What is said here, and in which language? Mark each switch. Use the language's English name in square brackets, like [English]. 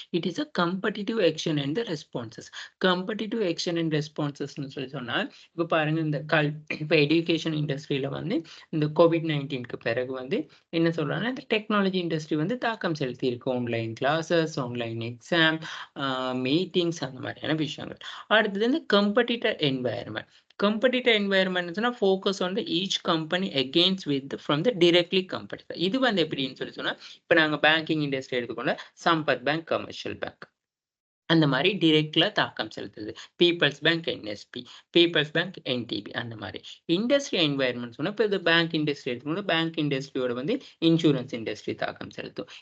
[English] It is a competitive action and the responses. [Tamil] Competitive action and ரெஸ்பான்சஸ்ன்னு சொல்லி சொன்னால் இப்போ பாருங்க இந்த இப்போ எஜுகேஷன் இண்டஸ்ட்ரியில வந்து இந்த COVID-19க்கு பிறகு வந்து என்ன சொல்றாங்கன்னா இந்த டெக்னாலஜி இண்டஸ்ட்ரி வந்து தாக்கம் செலுத்தி இருக்கு. Online classes, online exam, meetings அந்த மாதிரியான விஷயங்கள். அடுத்தது இந்த competitor environment. [English] Competitor environment is focus on the each company against with from the directly competitor. [Tamil] இது வந்து எப்படின்னு சொல்லி சொன்னா இப்ப நாங்க பேங்கிங் இண்டஸ்ட்ரி எடுத்துக்கொண்ட சம்பத் பேங்க், கமர்ஷியல் பேங்க் அந்த மாதிரி டிரெக்ட்ல தாக்கம் செலுத்துது. Peoples bank NSP, peoples bank NDB அந்த மாதிரி. இண்டஸ்ட்ரி என்வாயர்மெண்ட் சொன்னா இப்போ இந்த பேங்க் இண்டஸ்ட்ரி எடுத்துக்கணும். பேங்க் இண்டஸ்ட்ரியோட வந்து இன்சூரன்ஸ் இண்டஸ்ட்ரி தாக்கம் செலுத்தும்.